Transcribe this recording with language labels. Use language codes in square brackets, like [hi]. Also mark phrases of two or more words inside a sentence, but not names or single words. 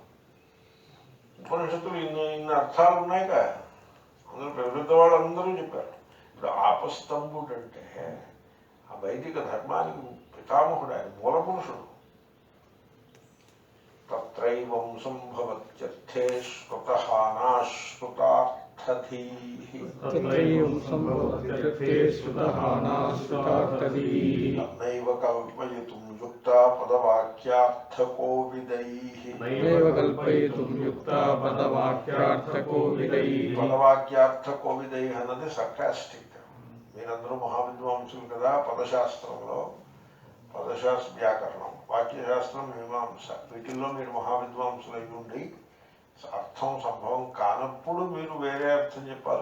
[te] ఉపనిషత్తులు ఇన్ని అర్థాలు ఉన్నాయిగా, అందరూ ప్రవృద్ధ వాళ్ళందరూ చెప్పారు. ఇప్పుడు ఆపస్తంభుడు అంటే ఆ వైదిక ధర్మానికి పితామహుడు, ఆయన మూలపురుషుడు. [sa] తత్రైవం సంభవత్యర్థే శ్రుతః నాశ్రుతార్థ तत्रैवं सम्भवत्यर्थे श्रुतहानाश्रुतार्थधीः नैव कल्पयितुं युक्ता पदवाक्यार्थकोविदैः नैव कल्पयितुं युक्ता पदवाक्यार्थकोविदैः [te] పదవాక్యార్థకోవిదైః అన్నది సర్కాస్టిక్. మీరందరూ మహావిద్వాంసులు కదా. పదశాస్త్రంలో పదశాస్త్ర వ్యాకరణం, వాక్యశాస్త్రం, మీమాంస వీటిల్లో మీరు మహావిద్వాంసులై ఉండి అర్థం సంభవం కానప్పుడు మీరు వేరే అర్థం చెప్పాలి.